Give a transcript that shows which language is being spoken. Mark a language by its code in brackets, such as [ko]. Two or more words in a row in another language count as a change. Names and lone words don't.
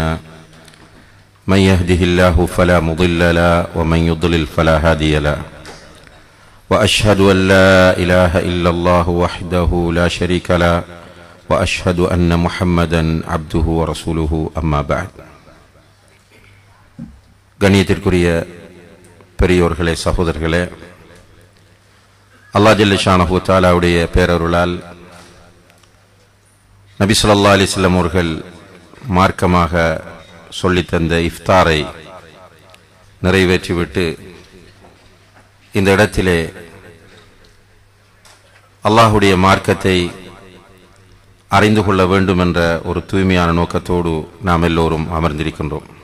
[ar] من يهده الله فلا مضل له ومن يضلل فلا هادي له. وأشهد أن لا إله إلا الله وحده لا شريك له وأشهد أن محمدا عبده ورسوله أما بعد. [ta] கண்ணியத்திற்குரிய பெரியோர்களே, சகோதரர்களே, அல்லாஹ் [ar] جل شأنه [ta] தஆலாவுடைய பேரருளால் நபி [ar] صلى الله عليه وسلم [ta] அவர்கள் மார்க்கமாக சொல்லித்தந்த இஃப்தாரை நிறைவேற்றிவிட்டு இந்த இடத்திலே அல்லாஹுடைய மார்க்கத்தை அறிந்து கொள்ள வேண்டும் என்ற ஒரு தூய்மையான நோக்கத்தோடு நாம் எல்லோரும் அமர்ந்திருக்கின்றோம்.